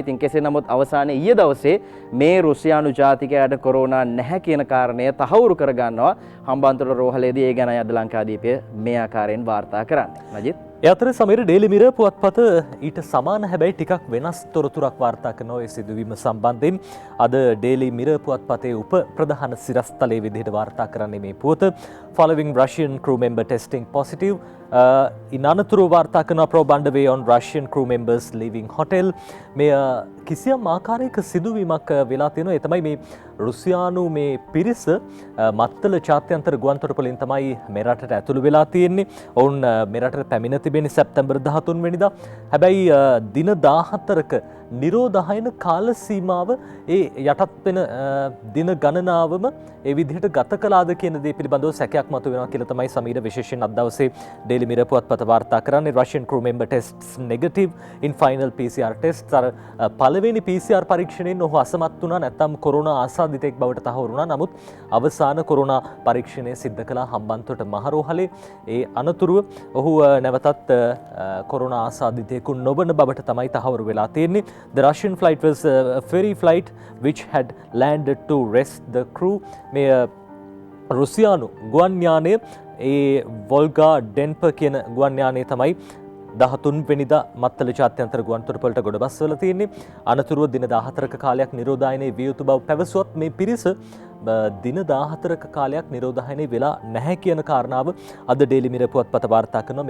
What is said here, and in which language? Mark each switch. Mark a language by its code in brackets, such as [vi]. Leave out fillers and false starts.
[si] ඉතින් කෙසේ නමුත් අවසානයේ ඊයේ දවසේ මේ රුසියානු ජාතිකයාට කොරෝනා නැහැ කියන කාරණය තහවුරු කරගන්නවා හම්බන්තොට රෝහලේදී. ඒ ගැන අද ලංකාදීපය මේ ආකාරයෙන් වාර්තා කරන්නේ. නජිත් ඒ අතර සමීර ඩේලි මිරර් පුවත්පත ඊට සමාන හැබැයි ටිකක් වෙනස් තොරතුරක් වාර්තා කරනවා ඒ සිදුවීම සම්බන්ධයෙන්. අද ඩේලි මිරර් පුවත්පතේ උප ප්‍රධාන සිරස්තලයේ විදිහට වාර්තා කරන්නේ මේ පුවත. [en] Following Russian crew member testing positive, in [si] අනතුරුව වාර්තා කරන [en] propaganda way on Russian crew members leaving hotel. [si] මේ කිසියම් ආකාරයක සිදුවීමක් වෙලා තියෙනවා. ඒ තමයි මේ රුසියානු මේ පිරිස මත්තල ජාත්‍යන්තර ගුවන්තොටුපොළින් තමයි මෙරටට ඇතුළු වෙලා තියෙන්නේ. ඔවුන් මෙරටට පැමිණ තිබෙන්නේ සැප්තැම්බර් 13 වෙනිදා. හැබැයි දින 14ක නිරෝධායන කාල සීමාව ඒ යටත් වෙන දින ගණනාවම ඒ විදිහට ගත කළාද කියන දේ පිළිබඳව සැකයක් මතුවෙනවා කියලා තමයි සමීර විශේෂයෙන් අද දවසේ ඩේලි මිරර් පුවත්පත වාර්තා කරන්නේ. [en] Russian crew member tests negative in final PCR tests. [si] අර පළවෙනි PCR පරීක්ෂණයෙන් ඔහු අසමත් වුණා, නැත්නම් කොරෝනා ආසාදිතෙක් බවට තහවුරු වුණා. නමුත් අවසාන කොරෝනා පරීක්ෂණය සිද්ධ කළා හම්බන්තොට මහරෝහලේ. ඒ අනතුරුව ඔහු නැවතත් කොරෝනා ආසාදිතයෙකු නොවන බවට තමයි තහවුරු වෙලා තියෙන්නේ. [en] The Russian flight was a ferry flight which had landed to rest the crew. [si] මේ රුසියානු ගුවන් යානය ඒ වොල්ගා ඩෙන්ප කියන ගුවන් යානය තමයි 13 වෙනිදා මත්තල ජාත්‍යන්තර ගුවන්තොටුපළට ගොඩබස්වලා තියෙන්නේ. අනතුරුව දින 14ක කාලයක් නිරෝධායනයේ විය යුතු බව පැවසුවත් මේ පිරිස දින 14ක කාලයක් නිරෝධායනයේ වෙලා නැහැ කියන කාරණාව අද ඩේලි මිරර් පුවත්පත වාර්තා කරනවා.